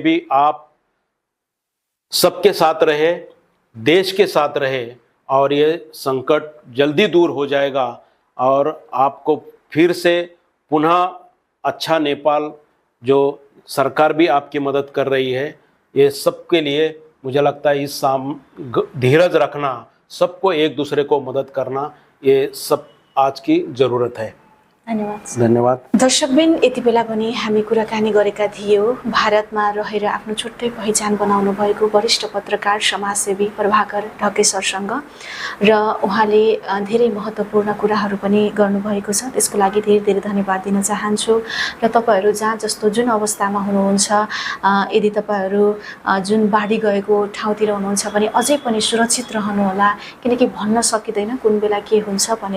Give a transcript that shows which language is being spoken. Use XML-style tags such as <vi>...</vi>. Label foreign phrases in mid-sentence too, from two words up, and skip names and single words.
<hi>भी आप सबके साथ रहे, देश के साथ रहे और ये संकट जल्दी दूर हो जाएगा और आपको फिर से पुनः अच्छा नेपाल, जो सरकार भी आपकी मदद कर रही है, ये सबके लिए मुझे लगता है इस धीरज रखना, सबको एक दूसरे को मदद करना, ये सब आज की ज़रूरत है। धन्यवाद।</hi> <ne>दर्शकबिन, यति बेला पनि हामी कुराकानी गरेका थियौँ भारतमा रहेर आफ्नो छुट्टै पहिचान बनाउनु भएको वरिष्ठ पत्रकार समाजसेवी प्रभाकर ढकेसरसँग, र उहाँले धेरै महत्त्वपूर्ण कुराहरू पनि गर्नुभएको छ। त्यसको लागि धेरै धेरै धन्यवाद दिन चाहन्छु। र तपाईहरू जहाँ जस्तो जुन अवस्थामा हुनुहुन्छ, यदि तपाईहरू जुन बाढी गएको ठाउँतिर हुनुहुन्छ भने अझै पनि सुरक्षित रहनुहोला, किनकि भन्न सकिँदैन कुन बेला के हुन्छ भनेर।</ne>